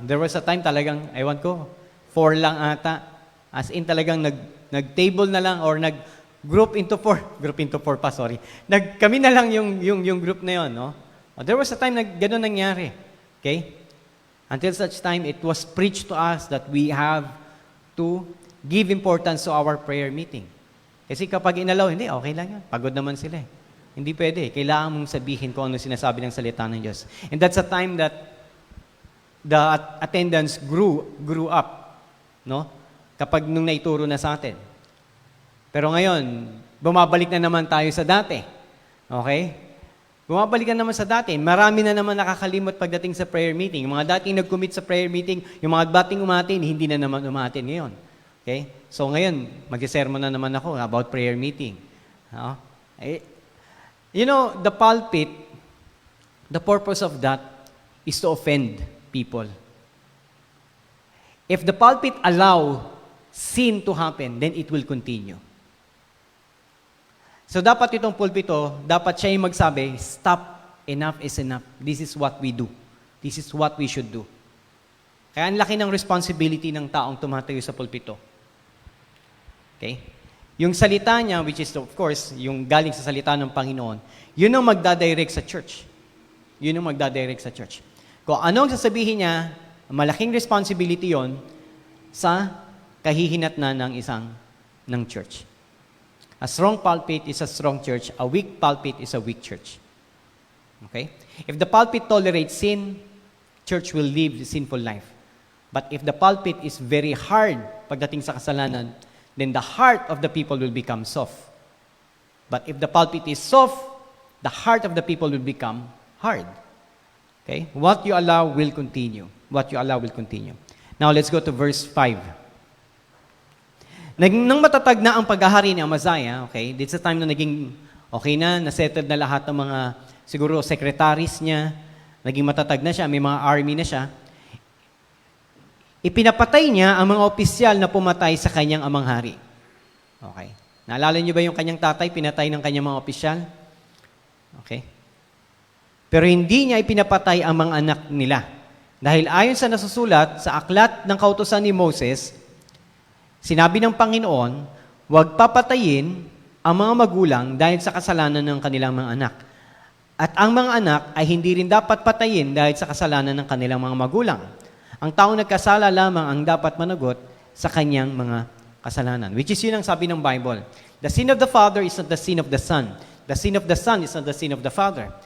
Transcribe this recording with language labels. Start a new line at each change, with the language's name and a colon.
English: There was a time
Filipino: talagang, 4 lang ata. As in talagang nag-table na lang or nag-group into 4 pa, sorry. Kami na lang yung group na yon, no?
English: There was a time
Filipino: na gano'n nangyari. Okay?
English: Until such time, it was preached to us that we have to give importance to our prayer meeting.
Filipino: Kasi kapag inalaw, hindi, okay lang yan. Pagod naman sila eh. Hindi pwede. Kailangan mong sabihin kung ano sinasabi ng salita ng Diyos.
English: And that's a time that the attendance grew up, no?
Filipino: Kapag nung naituro na sa atin. Pero ngayon, bumabalik na naman tayo sa dati. Okay? Bumabalik na naman sa dati. Marami na naman nakakalimot pagdating sa prayer meeting. Yung mga dating nag-commit sa prayer meeting, yung mga dating umatin, hindi na naman umatin ngayon. Okay? So ngayon, mag-sermon na naman ako about prayer meeting. No?
English: You know, the pulpit, the purpose of that is to offend people. If the pulpit allow sin to happen, then it will continue.
Filipino: So dapat itong pulpito, dapat siya yung magsabi,
English: stop, enough is enough. This is what we do. This is what we should do.
Filipino: Kaya ang laki ng responsibility ng taong tumatayo sa pulpito. Okay? Yung salita niya, which is of course, yung galing sa salita ng Panginoon, yun ang magdadirect sa church. Yun ang magdadirect sa church. Kung anong sasabihin niya, malaking responsibility yon sa kahihinatnan ng church.
English: A strong pulpit is a strong church. A weak pulpit is a weak church. Okay? If the pulpit tolerates sin, church will live the sinful life. But if the pulpit is very hard
Filipino: pagdating sa kasalanan,
English: then the heart of the people will become soft. But if the pulpit is soft, the heart of the people will become hard. Okay? What you allow will continue. What you allow will continue. Now, let's go to verse 5.
Filipino: Nang matatag na ang paghahari ni Amaziah, okay,
English: this is the time
Filipino: na naging okay na, nasettled na lahat ng mga, siguro, secretaries niya, naging matatag na siya, may mga army na siya, ipinapatay niya ang mga opisyal na pumatay sa kanyang amang hari. Okay. Naalala niyo ba yung kanyang tatay, pinatay ng kanyang mga opisyal? Okay. Pero hindi niya ipinapatay ang mga anak nila. Dahil ayon sa nasusulat sa aklat ng kautusan ni Moses, sinabi ng Panginoon, huwag papatayin ang mga magulang dahil sa kasalanan ng kanilang mga anak. At ang mga anak ay hindi rin dapat patayin dahil sa kasalanan ng kanilang mga magulang. Ang taong nagkasala lamang ang dapat managot sa kanyang mga kasalanan. Which is yun ang sabi ng Bible.
English: The sin of the father is not the sin of the son. The sin of the son is not the sin of the father.